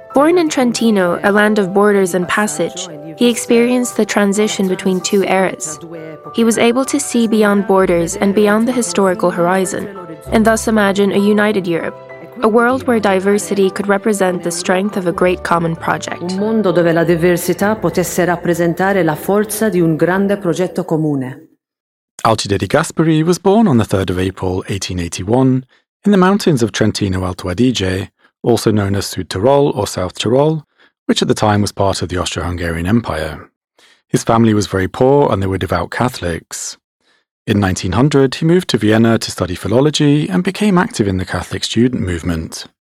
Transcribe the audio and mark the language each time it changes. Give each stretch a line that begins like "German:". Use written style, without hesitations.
English: Born in Trentino, a land of borders and passage, he experienced the transition between two eras. He was able to see beyond borders and beyond the historical horizon, and thus imagine a united Europe, a world where diversity could represent the strength of a great common project.
Italian: Un mondo dove la diversità potesse rappresentare la forza di un grande progetto comune.
English: Alcide di Gasperi was born on the 3rd of April 1881 in the mountains of Trentino Alto Adige, also known as Sud Tirol or South Tirol, which at the time was part of the Austro-Hungarian Empire. His family was very poor and they were devout Catholics. In 1900, he moved to Vienna to study philology and became active in the Catholic student movement.